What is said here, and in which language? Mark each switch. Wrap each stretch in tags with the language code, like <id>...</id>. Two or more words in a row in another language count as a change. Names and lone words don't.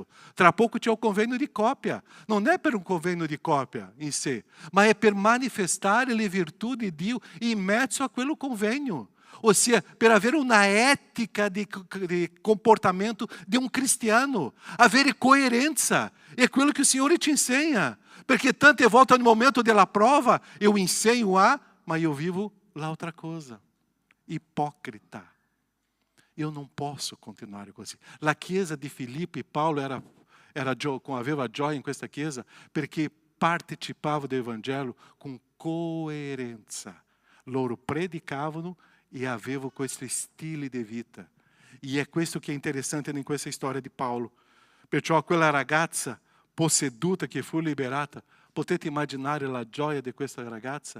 <it>Tra poco c'è un convegno di coppia. Non è per un convegno di coppia in sé, ma è per manifestare le virtù di Dio in mezzo a quello convegno. Ossia, per avere una etica di comportamento di un cristiano, avere coerenza. É quello che il Signore ci insegna. Perché tante volte</it> <pt>no momento</pt> <it>della prova,</it> <pt>eu ensino A, mas eu vivo</pt> <it>l'altra cosa. Ipocrita.</it> <pt>Eu não posso</pt> <it>continuare così. La chiesa di Filippi, Paulo aveva gioia in questa chiesa perché partecipava</it> <pt>do Evangelho com coerenza.</pt> <it>Loro predicavano e avevano questo stile di vita. E è questo che è interessante in questa storia di Paolo. Perciò quella ragazza posseduta che fu liberata, potete immaginare la gioia di questa ragazza?</it>